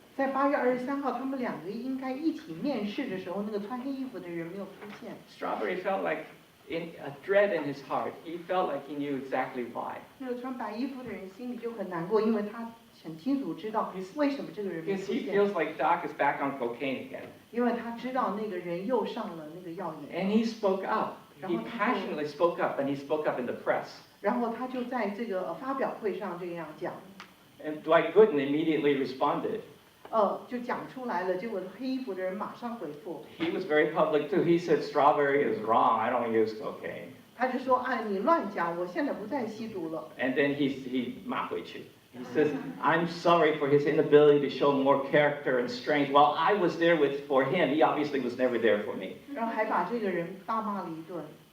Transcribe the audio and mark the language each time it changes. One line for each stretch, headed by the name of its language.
Chinese: 在8月23号，他们两个应该一起面试的时候，那个穿黑衣服的人没有出现。
English: Strawberry felt like a dread in his heart. He felt like he knew exactly why.
Chinese: 那个穿白衣服的人心里就很难过，因为他很清楚知道为什么这个人没
English: Because
Chinese: 出
English: he
Chinese: 现，
English: feels like Doc is back on cocaine again.
Chinese: 因为他知道那个人又上了那个药瘾。
English: And he spoke up. He passionately spoke up, and he spoke up in the press.
Chinese: 然后他就在这个发表会上这样讲，
English: And Dwight Gooden immediately responded.
Chinese: 就讲出来了。结果黑衣服的人马上回复，
English: He was very public too. He said, Strawberry is wrong. I don't use cocaine.
Chinese: 他就说：“哎，你乱讲，我现在不再吸毒了。”
English: And then he
Chinese: 骂回去.
English: He says, I'm sorry for his inability to show more character and strength. While I was there for him, he obviously was never there for me.
Chinese: 然后还把这个人大骂了一顿。